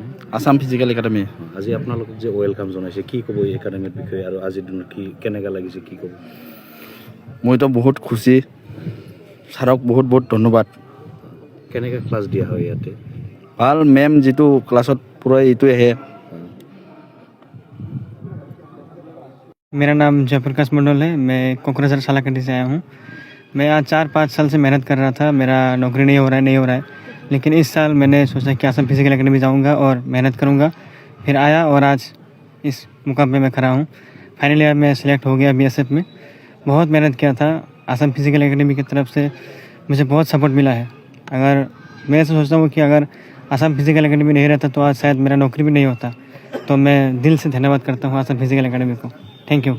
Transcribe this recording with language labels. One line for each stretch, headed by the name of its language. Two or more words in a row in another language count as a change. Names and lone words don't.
Assamese: আসাম ফিজিকেল একাডেমি আজি আপোনালোকক যে ৱেলকাম জনাইছে কি ক'ব এই একাডেমিৰ বিষয়ে আৰু আজিৰ দিনত কি কেনেকুৱা লাগিছে কি ক'ব মইতো বহুত খুচি ছাৰক বহুত বহুত ধন্যবাদ কেনেকৈ ক্লাছ দিয়া হয় ইয়াতে ভাল মেম যিটো ক্লাছত পূৰা এইটো আহে
Hindi: मेरा नाम जयप्रकाश मंडल है मैं कोकराझार सालाकंडी से आया हूँ मैं आज 4-5 साल से मेहनत कर रहा था मेरा नौकरी नहीं हो रहा है लेकिन इस साल मैंने सोचा कि असम फिजिकल एकेडमी जाऊँगा और मेहनत करूँगा फिर आया और आज इस मुकाम पे मैं खड़ा हूँ फाइनली अब मैं सिलेक्ट हो गया BSF में बहुत मेहनत किया था असम फिजिकल एकेडमी की तरफ से मुझे बहुत सपोर्ट मिला है अगर मैं ऐसा सोचता हूँ कि अगर असम फिजिकल एकेडमी नहीं रहता तो आज शायद मेरा नौकरी भी नहीं होता तो मैं दिल से धन्यवाद करता हूँ असम फिजिकल एकेडमी को
English: thank you